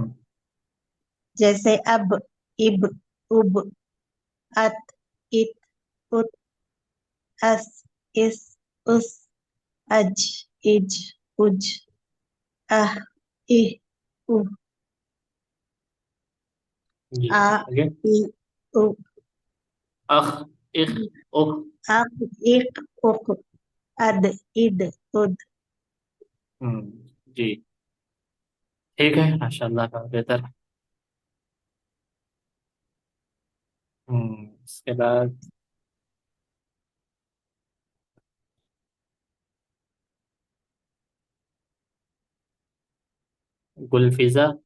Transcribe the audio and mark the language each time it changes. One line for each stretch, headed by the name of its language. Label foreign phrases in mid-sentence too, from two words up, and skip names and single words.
Urdu: جیسے اب، اب، اب، ات، ات، ات، اس، اس، اس، اج، اج، اج، اہ، اہ، اہ، جی آ، آگے۔ ای، او، اخ، اخ، اخ۔ اق، ایک، اق، اد، اد، اد۔ ہوں جی ٹھیک ہے ماشاء اللہ، کا بہتر۔ اس کے بعد گلفیزا۔